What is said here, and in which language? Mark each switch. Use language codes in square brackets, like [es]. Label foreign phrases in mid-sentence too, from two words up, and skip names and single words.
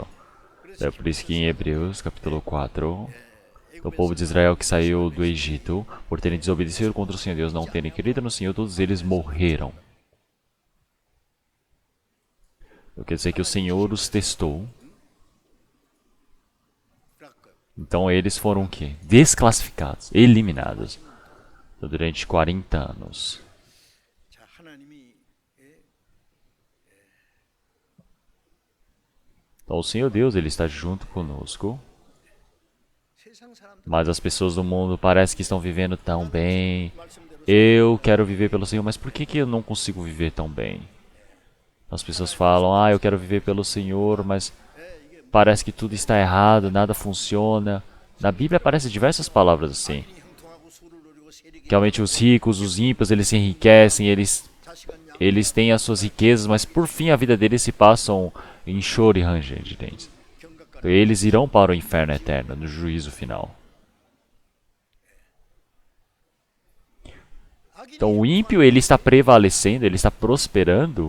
[pt] É por isso que em Hebreus, capítulo 4, o povo de Israel que saiu do Egito, por terem desobedecido contra o Senhor Deus, não terem querido no Senhor, todos eles morreram. Eu quero dizer que o Senhor os testou. Então eles foram o quê? Desclassificados, eliminados. Durante 40 anos. [ko] 자, 하나님이 [pt] Então o Senhor Deus, Ele está junto conosco. [ko] 세상 사람들 [pt] Mas as pessoas do mundo parecem que estão vivendo tão bem. Eu quero viver pelo Senhor, mas por que eu não consigo viver tão bem? As pessoas falam, eu quero viver pelo Senhor, mas parece que tudo está errado, nada funciona. Na Bíblia aparecem diversas palavras assim. [ko] 형통하고 수를 누리고 세력이 [pt] Realmente os ricos, os ímpios, eles se enriquecem, eles têm as suas riquezas, mas por fim a vida deles se passam em choro e ranger de dentes. Então, eles irão para o inferno eterno, no juízo final. Então o ímpio, ele está prevalecendo, ele está prosperando.